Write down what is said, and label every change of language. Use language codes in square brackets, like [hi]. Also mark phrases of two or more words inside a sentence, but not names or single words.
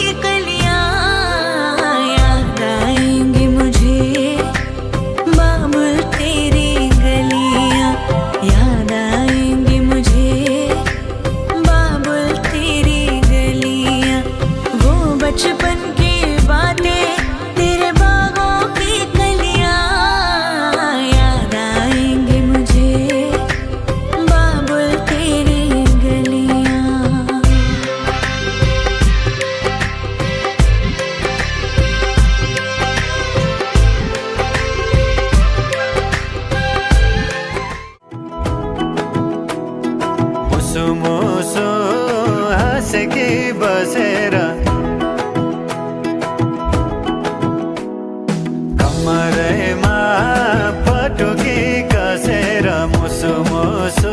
[hi] कलियां, याद आएंगे मुझे बाबुल तेरी गलियां, याद आएंगे मुझे बाबुल तेरी गलियां, वो बचपन की बातें तेरे बागों की कलियां, याद आएंगे मुझे बाबुल तेरी गलियां। [ne] मुसु मुसु हाँसेकी बसेर कमरैमा पटुकी कसेर, मुसु मुसु